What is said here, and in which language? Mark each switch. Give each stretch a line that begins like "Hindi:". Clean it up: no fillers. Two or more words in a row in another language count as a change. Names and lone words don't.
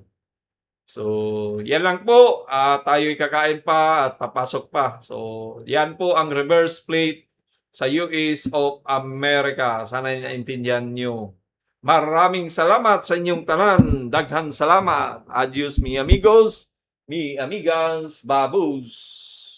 Filipino: So, yan lang po. Tayo'y kakain pa at papasok pa. So, yan po ang
English: reverse plate
Filipino: sa
English: US of America.
Filipino: Sana naintindihan nyo. Maraming salamat sa inyong tanan.
Cebuano: Daghang salamat.
Spanish: Adios, mi amigos, mi amigas, babus.